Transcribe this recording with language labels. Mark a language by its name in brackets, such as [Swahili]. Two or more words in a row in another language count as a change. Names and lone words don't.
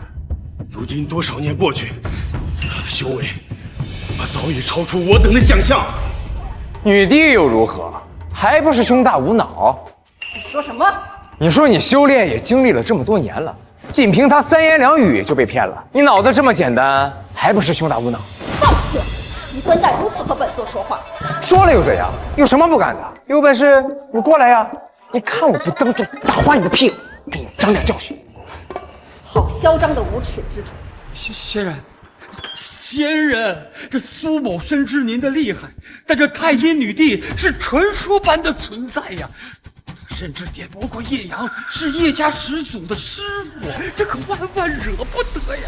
[Chinese] 如今多少年過去，她的修為恐怕早已超出我等的想象。女帝又如何？還不是胸大無腦？你說什麼？你說你修煉也經歷了這麼多年了，僅憑他3言2語就被騙了？你腦子這麼簡單，還不是胸大無腦？放肆！你怎敢如此和本座說話？說了又怎樣？有什麼不敢的？有本事你過來呀！你看我不瞪就打花你的屁股，給你長點教訓。好囂張的無恥之徒！仙人，这蘇某深知您的厲害，但这太阴女帝是傳說般的存在呀，甚至點不過葉陽是葉家始祖的師傅，這可萬萬惹不得呀！